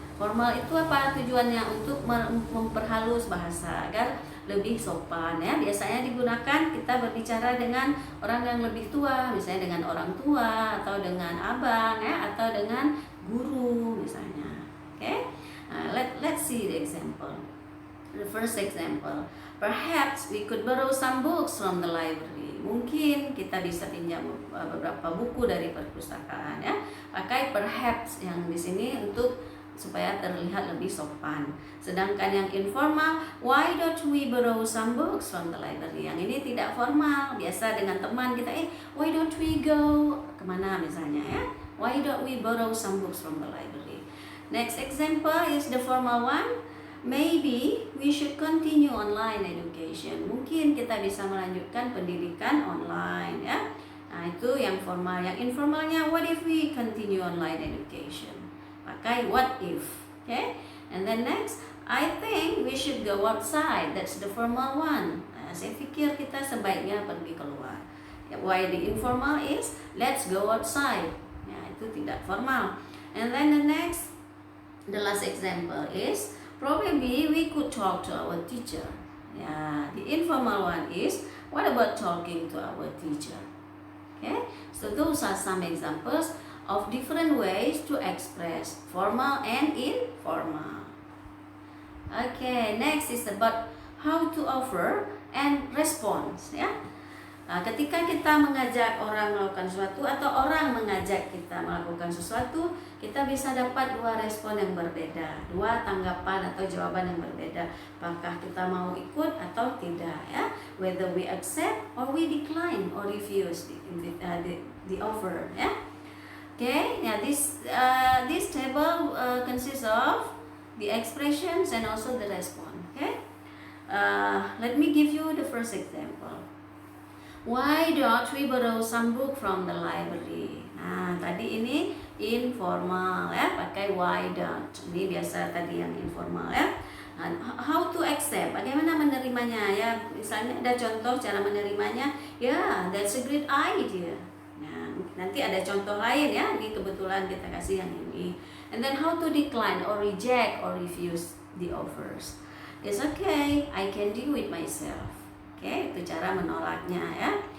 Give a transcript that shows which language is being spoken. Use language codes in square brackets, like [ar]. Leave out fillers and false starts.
[id] Formal itu apa tujuannya? Untuk memperhalus bahasa agar lebih sopan ya. Biasanya digunakan kita berbicara dengan orang yang lebih tua, misalnya dengan orang tua atau dengan abang ya, atau dengan guru misalnya. [en] Oke? Okay? Let's see the example. The first example, perhaps we could borrow some books from the library. [id] Mungkin kita bisa pinjam beberapa buku dari perpustakaan ya. Pakai perhaps yang di sini untuk supaya terlihat lebih sopan. Sedangkan yang informal, [en] why don't we borrow some books from the library? [id] Yang ini tidak formal, biasa dengan teman kita, [en] why don't we go [id] kemana misalnya ya? [en] Why don't we borrow some books from the library? Next example is the formal one. Maybe we should continue online education. [id] Mungkin kita bisa melanjutkan pendidikan online ya. Nah, itu yang formal. Yang informalnya, [en] what if we continue online education? [id] Pakai what if. Okay? [en] And then next, I think we should go outside. That's the formal one. [id] Nah, saya pikir kita sebaiknya pergi keluar. [en] Why the informal is let's go outside. [id] Ya, itu tidak formal. [en] And then the next, the last example is probably we could talk to our teacher. Yeah, the informal one is what about talking to our teacher? Okay, so those are some examples of different ways to express formal and informal. Okay, next is about how to offer and response. [id] Ya, ketika kita mengajak orang melakukan sesuatu atau orang mengajak kita melakukan sesuatu, kita bisa dapat dua respon yang berbeda, dua tanggapan atau jawaban yang berbeda. Apakah kita mau ikut atau tidak, ya? [en] Whether we accept or we decline or refuse the offer, ya? Okay, yeah, this table consists of the expressions and also the response. Okay, let me give you the first example. Why don't we borrow some book from the library? [id] Nah, tadi ini informal ya, pakai why don't. Ini biasa tadi yang informal ya. Nah, [en] how to accept? [id] Bagaimana menerimanya ya? Misalnya ada contoh cara menerimanya. Ya, [en] that's a great idea. [id] Nah, nanti ada contoh lain ya. Ini kebetulan kita kasih yang ini. [en] And then how to decline or reject or refuse the offers. It's okay, I can do it myself. [id] Oke, itu cara menolaknya ya.